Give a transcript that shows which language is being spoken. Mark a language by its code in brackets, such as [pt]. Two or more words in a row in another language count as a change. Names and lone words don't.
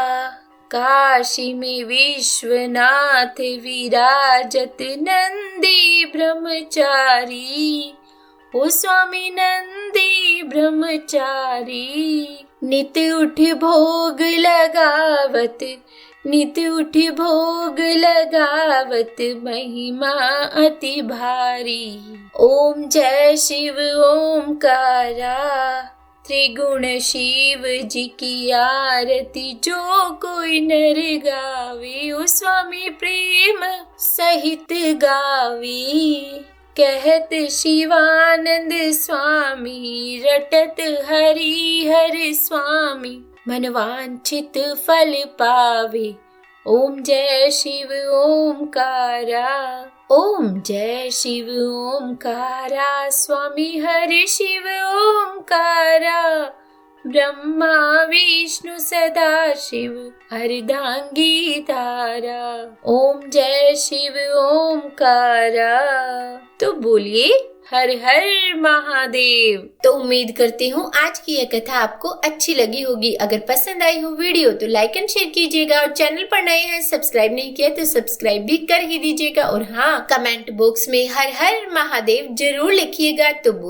[hi] काशी में विश्वनाथ विराजत नंदी ब्रह्मचारी, ओ स्वामी नंदी ब्रह्मचारी। नित उठ भोग लगावत, नित उठ भोग लगावत, महिमा अति भारी। ओम जय शिव ओमकारा। त्रिगुण शिव जी की आरती जो कोई नर गावे, ओ स्वामी प्रेम सहित गावे। कहत शिवानंद स्वामी, रटत हरि हर स्वामी, मनवांछित फल पावे। ओम जय शिव ओमकारा। ओम जय शिव ओमकारा। स्वामी हरि शिव ओमकारा। ब्रह्मा विष्णु सदा शिव अर्धांगी धारा। ओम जय शिव ओमकारा। तो बोलिए हर हर महादेव। तो उम्मीद करती हूँ आज की यह कथा आपको अच्छी लगी होगी। अगर पसंद आई हो वीडियो तो [en] like and share [hi] कीजिएगा, और चैनल पर नए हैं सब्सक्राइब नहीं किया तो सब्सक्राइब भी कर ही दीजिएगा। और हाँ, [en] comment box [hi] में हर हर महादेव जरूर लिखिएगा।